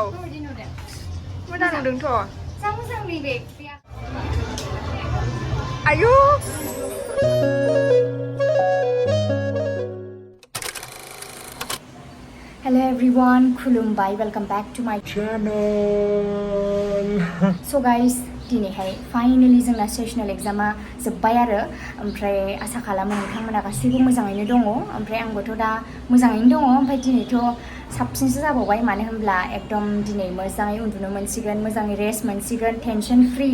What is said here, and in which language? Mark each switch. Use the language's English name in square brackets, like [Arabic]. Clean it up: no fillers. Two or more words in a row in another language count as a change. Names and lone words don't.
[Bodo] Mana nung deng to? Ayo. [English] Hello everyone, Khulumbai, welcome back to my channel. So guys, [Bodo] दिनैहाय फाइनाली जोंना सेसनेल एग्जामा जोब्बाय आरो ओमफ्राय आसा खालामो नोंथांमोना गासैबो मोजाङैनो दङ ओमफ्राय आंबोथ' दा मोजाङैनो दङ ओमफ्राय दिनैथ' साबसिनसो जाबावबाय मानो होनब्ला एकदम दिनै मोजाङै उन्दुनो मोनसिगोन मोजाङै रेस्ट मोनसिगोन [English] tension free